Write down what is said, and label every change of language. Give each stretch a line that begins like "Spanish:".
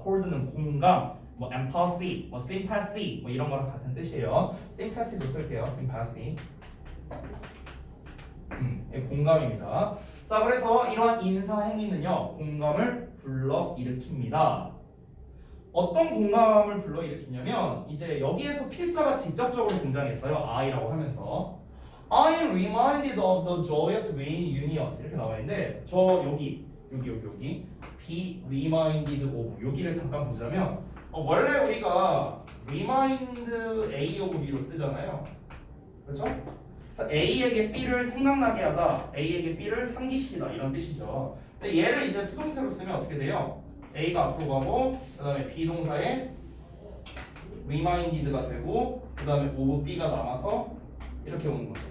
Korean: chord는 공감, empathy, sympathy 이런 거랑 같은 뜻이에요. sympathy도 쓸게요. sympathy. 공감입니다. 자, 그래서 이러한 인사 행위는요, 공감을 불러일으킵니다. 어떤 공감을 불러일으키냐면 이제 여기에서 필자가 직접적으로 등장했어요. I라고 하면서
English: I am reminded of the joyous reunions
Korean: 이렇게 나와 있는데 저 여기
English: be reminded of
Korean: 여기를 잠깐 보자면 원래 우리가
English: remind A of B
Korean: 로 쓰잖아요. 그렇죠? 그래서 A에게 B를 생각나게 하다, A에게 B를 상기시키다 이런 뜻이죠. 근데 얘를 이제 수동태로 쓰면 어떻게 돼요? A가 앞으로 가고 그 다음에 비동사에 reminded가 되고 그 다음에 of B가 남아서 이렇게 오는 거죠.